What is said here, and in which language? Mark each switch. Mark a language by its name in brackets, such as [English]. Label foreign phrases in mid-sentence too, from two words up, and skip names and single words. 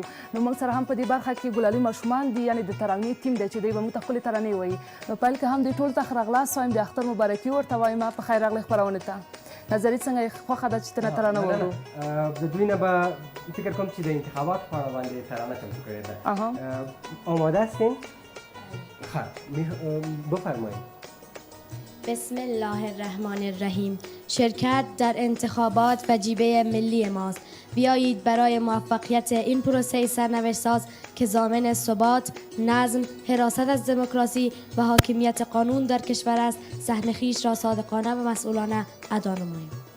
[Pashto] نو موږ سره هم په دې برخه کې ګلالي ماشومان دي یعنې د ترانې ټیم دی چې دوی به موږ ته ښکلې ترانې وایي. نو پیل کې هم دوی ټولو ته ښه راغلاست وایم د اختر مبارکي ورته وایم په خیر راغلې خپرونې ته. نظري څنګه یې خوښه ده چې ته نه ترانه واورو؟ د دوی نه به فکر کوم چې د انتخاباتو په اړه باندې ترانه چمتو کړې ده. [Persian] آماده هستین؟ بفرمایید. [Arabic] بسم الله الرحمن الرحیم. [Persian] شرکت در انتخابات وجیبه ملی ماست. بیایید برای موفقیت این پروسه سرنوشت ساز که ضامن ثبات، نظم، حراست از دموکراسی و حاکمیت قانون در کشور است، سهم خویش را صادقانه و مسئولانه ادا نماییم.